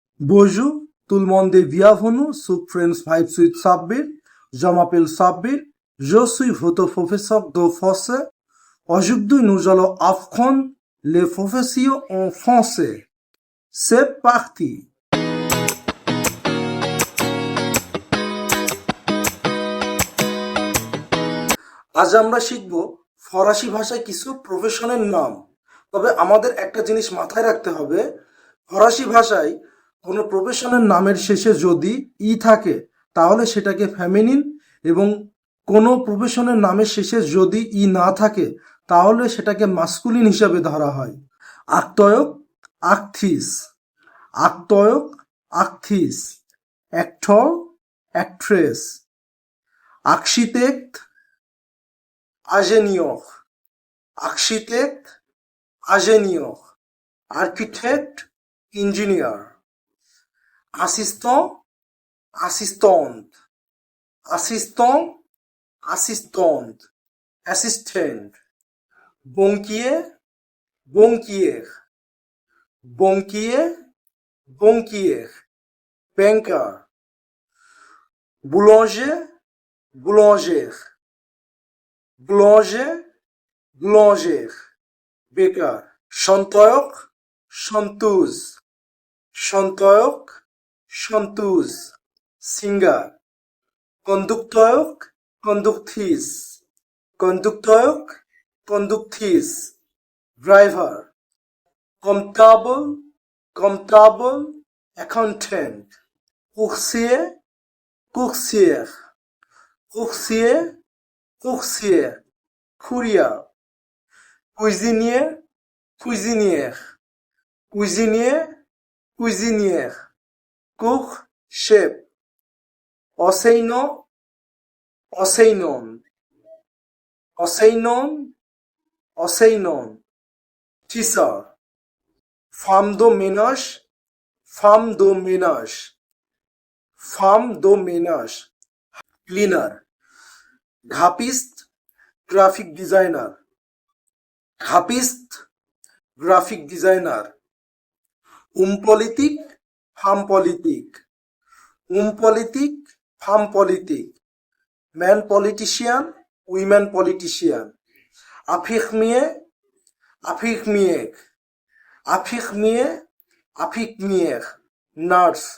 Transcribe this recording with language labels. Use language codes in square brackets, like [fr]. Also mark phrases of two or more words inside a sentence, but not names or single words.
[fr] Bonjour, tout le monde est bienvenu sur Friends Vibes with Sabbir. Je m'appelle Sabbir. Je suis votre professeur de français. Aujourd'hui, nous allons apprendre les professions en français. C'est parti. [bn] আজ আমরা শিখব ফরাসি ভাষায় কিছু প্রফেশনের নাম। তবে আমাদের একটা জিনিস মাথায় রাখতে হবে, ফরাসি ভাষায় কোনো প্রফেশনের নামের শেষে যদি ই থাকে তাহলে সেটাকে ফেমিনিন, এবং কোনো প্রফেশনের নামের শেষে যদি ই না থাকে তাহলে সেটাকে মাস্কুলিন হিসাবে ধরা হয়। [fr] acteur, actrice, acteur, actrice, [en] actor, actress, [fr] আর্কিটেক্ট, ingénieur, architecte, ingénieur, architecte, ingénieur, assistant, assistante, assistant, assistante, assistant, banquier, banquière, banquier, banquière, banker, boulanger, boulangère, boulanger, boulangère, বেকার, chanteur, chanteuse, chanteur, chanteuse, সিঙ্গার, conducteur, conductrice, conducteur, কন্ডুকথিস, ড্রাইভার, comptable, comptable, অ্যাকাউন্টেন্ট, coursier, coursière, coursier, coursier, courrier, cuisinier, cuisinière, cuisinier, cuisinière, cook, chef, enseignant, enseignant, enseignant, enseignant, teacher, femme de ménage, femme de ménage, femme de ménage, cleaner, [en] গ্রাফিস্ট, graphic designer, গ্রাফিস্ট, graphic designer, [fr] politique, femme politique, politique, femme politique, [en] man politician, women politician, [fr] infirmier, infirmière, infirmier, infirmière, নার্স,